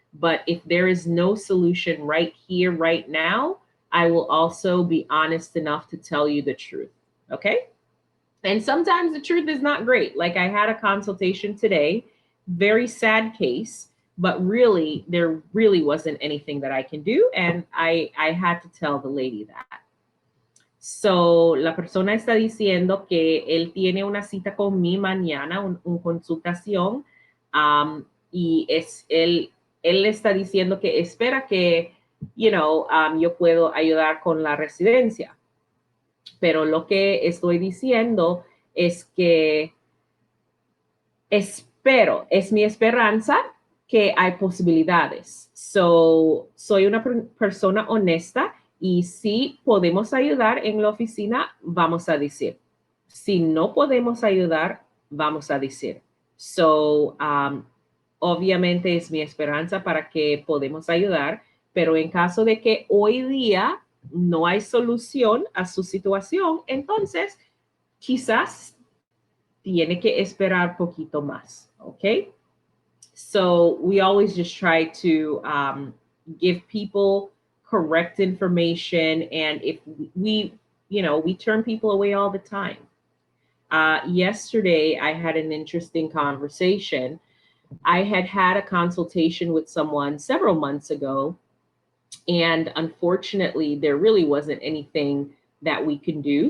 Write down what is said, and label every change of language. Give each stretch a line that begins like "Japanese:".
English: But if there is no solution right here, right now, I will also be honest enough to tell you the truth. Okay. And sometimes the truth is not great. Like I had a consultation today, very sad case. But really, there really wasn't anything that I can do. And I had to tell the lady that.
Spanish: So, la persona está diciendo que él tiene una cita con mi mañana, un consultación, y él está diciendo que espera que, yo puedo ayudar con la residencia. Pero lo que estoy diciendo es que espero, es mi esperanza que hay posibilidades. So, soy una persona honesta y si podemos ayudar en la oficina, vamos a decir. Si no podemos ayudar, vamos a decir. So, obviamente es mi esperanza para que podamos ayudar, pero en caso de que hoy día no hay solución a su situación, entonces quizás tiene que esperar poquito más, okay?
English: So we always just try to give people correct information, and if we turn people away all the time. Yesterday, I had an interesting conversation. I had a consultation with someone several months ago, and unfortunately, there really wasn't anything that we can do.